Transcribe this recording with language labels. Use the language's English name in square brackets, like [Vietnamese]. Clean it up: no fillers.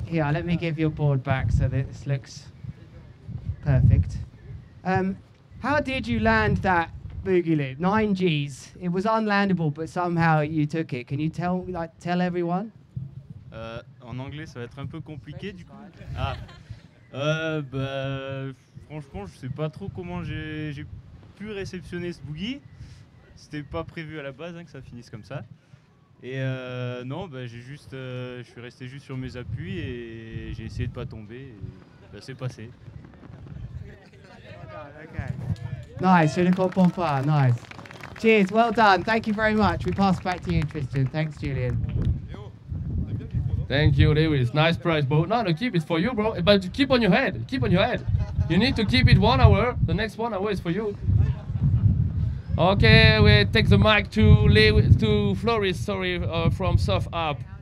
[English] Here, let me give your board back so that this looks perfect. How did you land that boogie loop? 9 Gs. It was unlandable, but somehow you took it. Can you tell everyone? [French] En anglais, ça va être un peu compliqué du coup. Ah. Franchement, je sais pas trop comment j'ai pu réceptionner ce boogie. C'était pas prévu à la base que ça finisse comme ça. Et non, je suis resté juste sur mes appuis et j'ai essayé de pas tomber. Et c'est passé. [English] Okay. [French] Nice, je ne comprends pas. [English] Nice. Cheers, well done. Thank you very much. We pass back to you, Tristan. Thanks, Julian. Thank you, Lewis. Nice prize, bro. No, keep it for you, bro. But keep on your head. Keep on your head. You need to keep it 1 hour. The next 1 hour is for you. Okay, we take the mic to Floris, from Surf Up.